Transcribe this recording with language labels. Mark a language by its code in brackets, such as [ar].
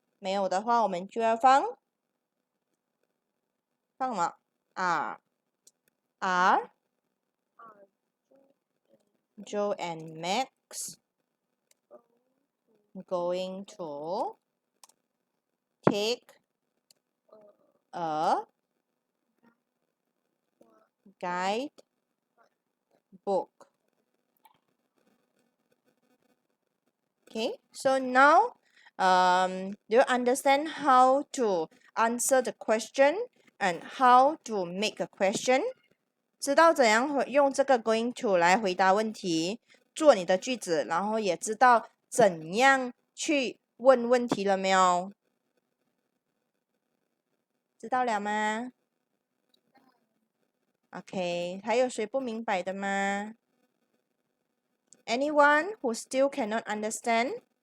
[zh] 没有的话，我们就要放什么 [en] ？Are Joe and Max going to take a guide book? Okay, so now do you understand how to answer the question and how to make a question? [zh] 知道怎样用这个 going to 来回答问题，做你的句子，然后也知道怎样去问问题了没有？知道了吗？ [en] OK， [zh] 还有谁不明白的吗？ [en] Anyone who still cannot understand？